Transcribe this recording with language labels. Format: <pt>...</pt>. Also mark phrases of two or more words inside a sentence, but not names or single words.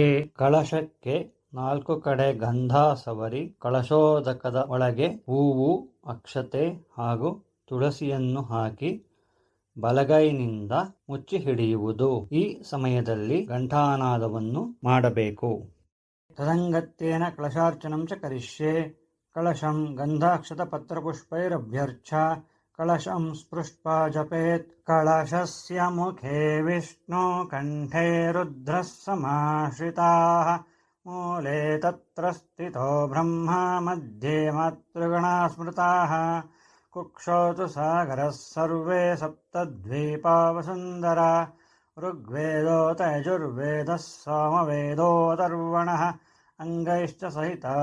<kn>ಕಳಶಕ್ಕೆ 4 ಕಡೆ ಗಂಧ ಸವರಿ ಕಳಶೋದಕದ ಒಳಗೆ ಹೂವು, ಅಕ್ಷತೆ ಹಾಗೂ ತುಳಸಿಯನ್ನು ಹಾಕಿ ಬಲಗೈನಿಂದ ಮುಚ್ಚಿ ಹಿಡಿಯುವುದು. ಈ ಸಮಯದಲ್ಲಿ ಘಂಟಾನಾದವನ್ನು ಮಾಡಬೇಕು.</kn> <sa>ತದಂಗತ್ಯೇನ ಕಳಶಾರ್ಚನಂ ಚ ಕರಿಷ್ಯೆ. ಕಳಶಂ ಗಂಧಾಕ್ಷತ ಪತ್ರಪುಷ್ಪೈರಭ್ಯರ್ಚ್ಯ ಕಳಶಂ ಸ್ಪೃಷ್ಟ್ವಾ ಜಪೇತ್. ಕಳಶಸ್ಯ ಮುಖೇ ವಿಷ್ಣು ಕಂಠೇ ರುದ್ರಃ ಸಮಾಶ್ರಿತಾಃ ಮೂಲೆ ತತ್ರ ಸ್ಥಿತೋ ಬ್ರಹ್ಮ ಮಧ್ಯೆ ಮಾತೃಗಣಾ ಸ್ಮೃತಾಃ कुक्षोतु सागरः सर्वे सप्तद्वीपा वसुन्धरा ऋग्वेदोऽथ यजुर्वेदः सामवेदोऽथर्वणः अङ्गैश्च सहिताः</sa>